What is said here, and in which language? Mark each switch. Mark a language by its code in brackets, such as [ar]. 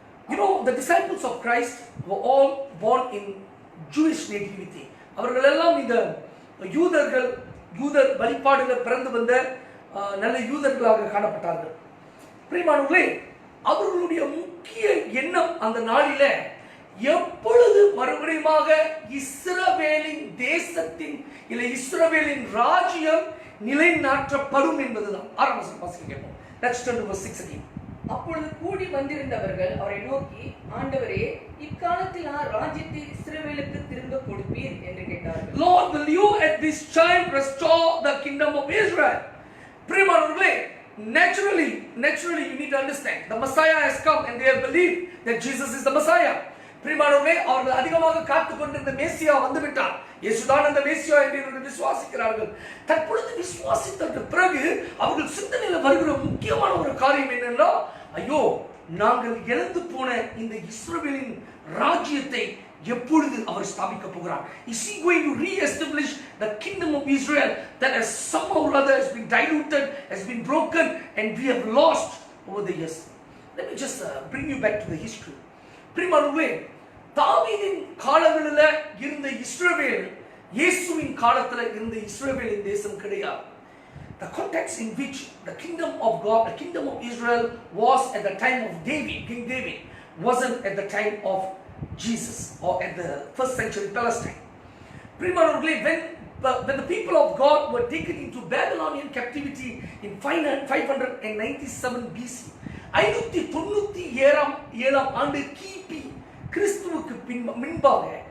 [en] You know, the disciples of Christ were all born in Jewish nativity. [ta] அவர்கள் எல்லாம் இந்த யூதர் வழிபாடுல பிறந்து வந்த நல்ல யூதர்களாக காணப்பட்டார்கள். பிரியமானவர்களே, அவர்களுடைய முக்கிய எண்ணம் அந்த நாளிலே எப்பொழுது மறுபடியுமாக இஸ்ரவேலின் தேசத்தின் இல்ல இஸ்ரவேலின் ராஜ்யம் நிலைநாட்டப்படும் என்பதுதான். ஆரம்பம் வாசிக்கிறோம். [en] Let's turn to verse 6 again. [ta] அப்பொழுது கூடி வந்திருந்தவர்கள் அவரை நோக்கி, ஆண்டவரே, இக்காலத்தில் ராஜ்யத்தை இஸ்ரவேலுக்கு திரும்ப கொடுப்பீர் என்று கேட்டார்கள். [en] Lord, will you at this time restore the kingdom of Israel? [ta] பிரியமானவர்களே, [en] naturally you need to understand the Messiah has come and they have believed that Jesus is the Messiah. [ta] பிரியமானவர்களே, அவர்கள் அதிகமாக காத்துக் கொண்டிருந்த மேசியா வந்துவிட்டார், இயேசுதான் அந்த மேசியா என்று இவர்கள் விசுவாசிக்கிறார்கள். தற்பொழுது விசுவாசித்ததற்கு பிறகு அவர்கள் சிந்தனையில் வருகிற முக்கியமான ஒரு காரியம் என்னன்னா, ஐயோ, நாங்கள் இழந்து போன இந்த இஸ்ரவேலின் ராஜ்யத்தை எப்பொழுது அவர் ஸ்தாபிக்க போகிறார்? [en] Is he going to re-establish the kingdom of Israel that has somehow or other has been diluted, has been broken, and we have lost over the years? Let me just bring you back to the history. [ta] பிரியமானவர்களே, தாவீதின் காலங்களில் இருந்த இஸ்ரவேல் இயேசுவின் காலத்தில் இருந்த இஸ்ரவேலின் தேசம் கிடையாது. [en] The context in which the kingdom of God, the kingdom of Israel was at the time of David, King David, wasn't at the time of Jesus or at the first century Palestine. Primarily, when the people of God were taken into Babylonian captivity in 597 BC, [ta] 597 ஆண்டு கிபி கிறிஸ்துவுக்கு முன்பாக